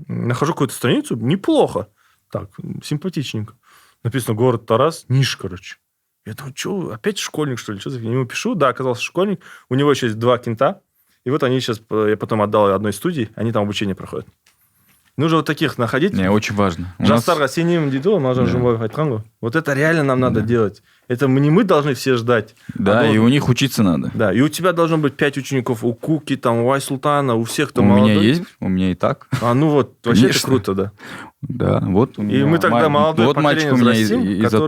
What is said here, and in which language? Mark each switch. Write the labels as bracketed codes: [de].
[ru] Нахожу какую-то страницу, неплохо. Так, симпатичненько. Написано город Тарас, Ниш, короче. Я думаю, что, опять школьник, что ли? Что-то я ему пишу, да, оказался школьник. У него еще есть 2 кента. И вот они сейчас, я потом отдал одной студии, они там обучение проходят. Нужно вот таких находить. Не, очень важно. [kk] Жастарға сенемін дейді ғой, Мағжан Жұмабаев айтқан ғой. [ru] Вот это реально нам надо делать. Это не мы должны все ждать. Да, и у них учиться надо. Да, и у тебя должно быть 5 учеников. У Куки, там, у Айсултана, у всех, кто у молодой. У меня есть, у меня и так. Ну вот, вообще это круто, да. Да, вот у меня. И мы тогда молодое вот поколение взрастим, которое